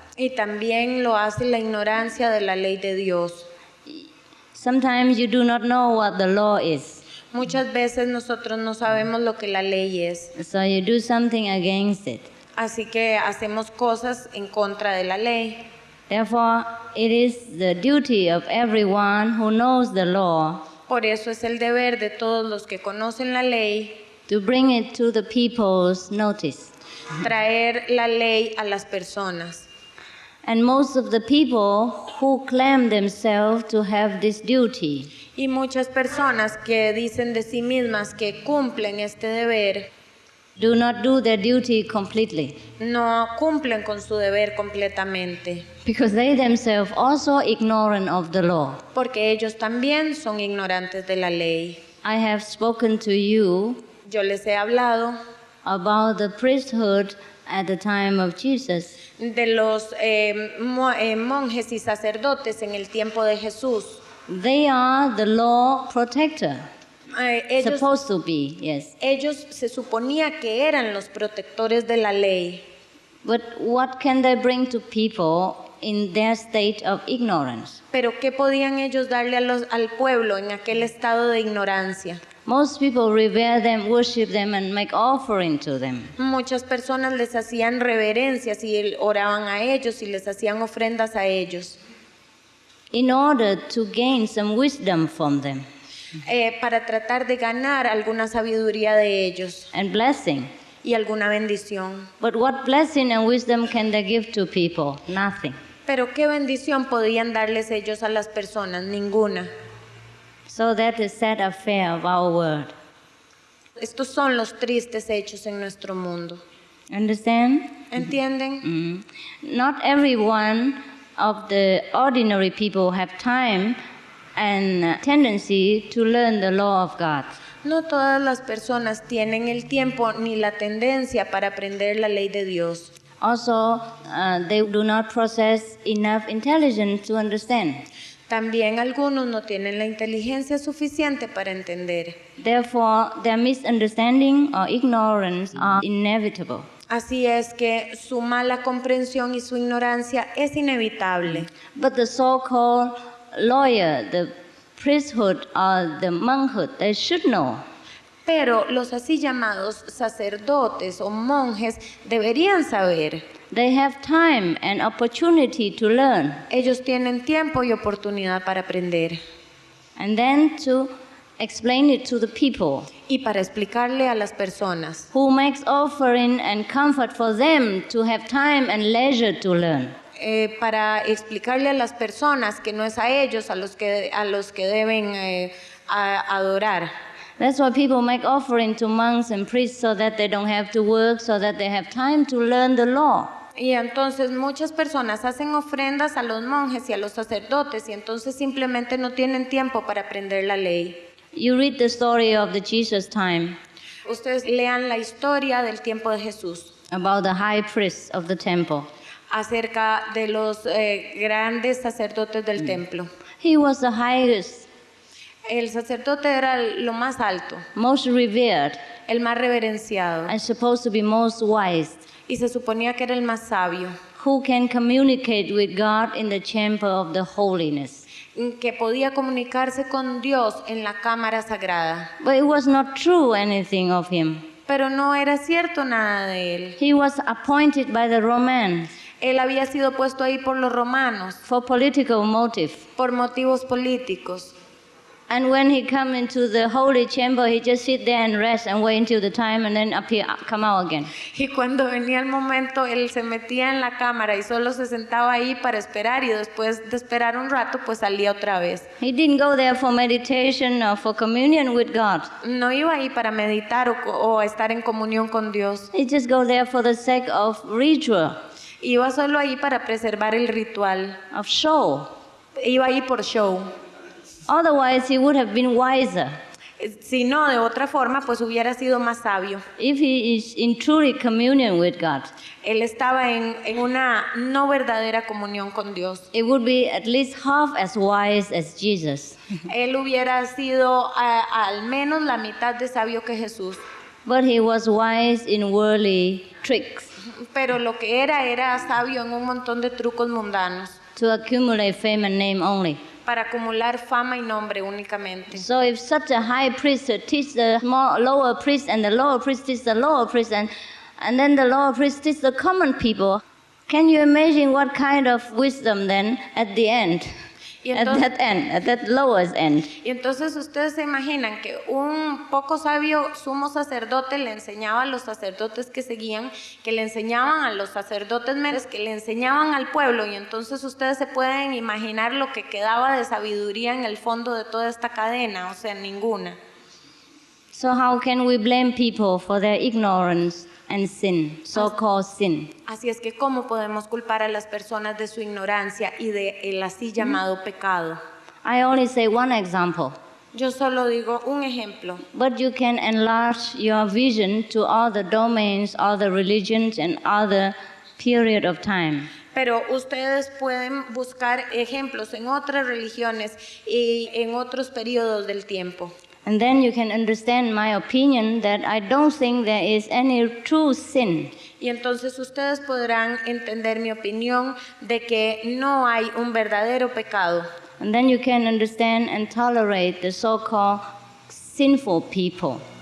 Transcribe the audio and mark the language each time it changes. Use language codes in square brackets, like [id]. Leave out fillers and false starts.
[es] Y también lo hace la ignorancia de la ley de Dios. [en] Sometimes you do not know what the law is, [es] Muchas veces nosotros no sabemos lo que la ley es, [en] so you do something against it. [es] así que hacemos cosas en contra de la ley. [en] Therefore, it is the duty of everyone who knows the law [es] Por eso es el deber de todos los que conocen la ley [en] to bring it to the people's notice. [es] traer la ley a las personas. [en] And most of the people who claim themselves to have this duty [es] Y muchas personas que dicen de sí mismas que cumplen este deber, [en] do not do their duty completely, [es] no cumplen con su deber completamente, [en] because they themselves also ignorant of the law. [es] porque ellos también son ignorantes de la ley. [en] I have spoken to you [es] Yo les he hablado [en] about the priesthood at the time of Jesus. [es] de los monjes y sacerdotes en el tiempo de Jesús. [en] They are the law protector, [es] Ellos, [en] supposed to be, yes. [es] ellos se suponía que eran los protectores de la ley. [en] But what can they bring to people in their state of ignorance? [es] Pero ¿qué podían ellos darle al pueblo en aquel estado de ignorancia? [en] Most people revere them, worship them, and make offering to them. [es] Muchas personas les hacían reverencias y oraban a ellos y les hacían ofrendas a ellos [en] In order to gain some wisdom from them [es] para tratar de ganar alguna sabiduría de ellos [en] and blessing. [es] y alguna bendición. [en] But what blessing and wisdom can they give to people? Nothing. [es] Pero ¿qué bendición podían darles ellos a las personas? Ninguna. [en] So that is sad affair of our world. [es] Estos son los tristes hechos en nuestro mundo. [en] Understand? [es] ¿Entienden? [en] Not everyone of the ordinary people have time and tendency to learn the law of God. [es] No todas las personas tienen el tiempo ni la tendencia para aprender la ley de Dios. [en] Also, they do not possess enough intelligence to understand. [es] También algunos no tienen la inteligencia suficiente para entender. [en] Therefore, their misunderstanding or ignorance are inevitable. [es] Así es que su mala comprensión y su ignorancia es inevitable. [en] But the so-called lawyer, the priesthood or the monkhood, they should know. [es] Pero los así llamados sacerdotes o monjes deberían saber. [en] They have time and opportunity to learn, [es] Ellos tienen tiempo y oportunidad para aprender [en] and then to explain it to the people [es] y para explicarle a las personas [en] who makes offering and comfort for them to have time and leisure to learn. [es] Para explicarle a las personas que no es a ellos a los que deben adorar. [en] That's why people make offering to monks and priests so that they don't have to work, so that they have time to learn the law. [es] Y entonces muchas personas hacen ofrendas a los monjes y a los sacerdotes y entonces simplemente no tienen tiempo para aprender la ley. [en] You read the story of the Jesus time [es] Ustedes lean la historia del tiempo de Jesús [en] about the high priest of the temple. [es] acerca de los grandes sacerdotes del templo. [en] He was the highest, [es] El sacerdote era lo más alto, [en] most revered, [es] el más reverenciado [en] and supposed to be most wise, [es] y se suponía que era el más sabio, [en] who can communicate with God in the chamber of the holiness. [es] que podía comunicarse con Dios en la cámara sagrada. [en] But it was not true anything of him. [es] Pero no era cierto nada de él. [en] He was appointed by the Romans [es] Él había sido puesto ahí por los romanos, [en] for political motive. [es] por motivos políticos. [en] And when he come into the holy chamber, he just sit there and rest and wait until the time and then appear, come out again. [es] Y cuando venía el momento, él se metía en la cámara y solo se sentaba ahí para esperar y después de esperar un rato, pues salía otra vez. [en] He didn't go there for meditation or for communion with God. [es] No iba ahí para meditar o estar en comunión con Dios. [en] He just go there for the sake of ritual, [es] Iba solo ahí para preservar el ritual. [en] of show. [es] Iba ahí por show. [en] Otherwise, he would have been wiser. [es] Si no, de otra forma, pues hubiera sido más sabio. [en] If he is in truly communion with God, [es] Él estaba en una no verdadera comunión con Dios. [en] it would be at least half as wise as Jesus. [es] Él hubiera sido al menos la mitad de sabio que Jesús. [en] But he was wise in worldly tricks [es] Pero lo que era sabio en un montón de trucos mundanos [en] to accumulate fame and name only. [es] para acumular fama y nombre únicamente. [en] So if such a high priest teach the lower priest, and the lower priest teach the lower priest, and then the lower priest teach the common people, can you imagine what kind of wisdom then at the end? [es] Y [en] at [es] entonces, [en] that end, at that lowest end. [es] y entonces ustedes se imaginan que un poco sabio sumo sacerdote le enseñaba a los sacerdotes que seguían, que le enseñaban a los sacerdotes menores, que le enseñaban al pueblo, y entonces ustedes se pueden imaginar lo que quedaba de sabiduría en el fondo de toda esta cadena, o sea, ninguna. [en] So how can we blame people for their ignorance and sin, so-called sin? [es] Así es que ¿cómo podemos culpar a las personas de su ignorancia y de el así llamado pecado? [en] I only say one example, [es] Yo solo digo un ejemplo, [en] but you can enlarge your vision to other domains, other religions, and other period of time. [es] pero ustedes pueden buscar ejemplos en otras religiones y en otros periodos del tiempo. [en] And then you can understand my opinion that I don't think there is any true sin. [es] Y entonces ustedes podrán entender mi opinión de que no hay un verdadero pecado. [en] And then you can understand and tolerate the so-called sinful people.